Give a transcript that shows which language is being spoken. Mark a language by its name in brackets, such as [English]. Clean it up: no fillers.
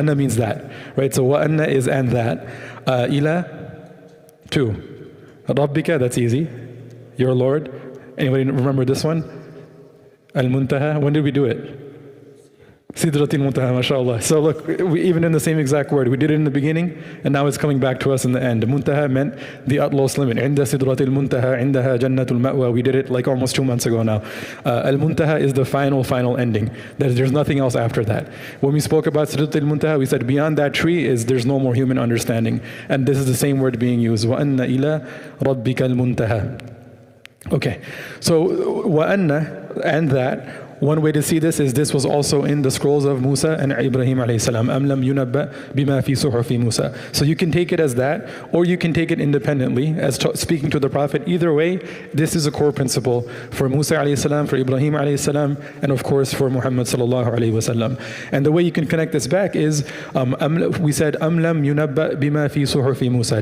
[English] Anna means that, right? So وَأَنَّ is and that. إِلَىٰ, two. رَبِّكَ, that's easy. Your Lord. Anybody remember this one? Al-Muntaha, when did we do it? Sidratil Muntaha, mashallah. So look, even in the same exact word, we did it in the beginning, and now it's coming back to us in the end. Muntaha meant the utmost limit. [Arabic] عند Sidratil Muntaha, عندها جنة المأوى. [English] We did it like almost 2 months ago now. Al-Muntaha is the final ending. There's nothing else after that. When we spoke about Sidratil Muntaha, we said beyond that tree there's no more human understanding. And this is the same word being used. [Arabic] وَأَنَّ إِلَىٰ رَبِّكَ الْمُنْتَهَى. [English] Okay, so وَأَنَّ, and that. One way to see this is this was also in the scrolls of Musa and Ibrahim alayhi salam. [Arabic] أَمْ لَمْ يُنَبَّأْ بِمَا فِي صُحُفِ Musa. [English] So you can take it as that, or you can take it independently as speaking to the Prophet. Either way, this is a core principle for Musa alayhi salam, for Ibrahim alayhi salam, and of course for Muhammad sallallahu alayhi wasallam. And the way you can connect this back is, we said, [Arabic] أَمْ لَمْ يُنَبَّأْ بِمَا فِي صُحُفِ Musa.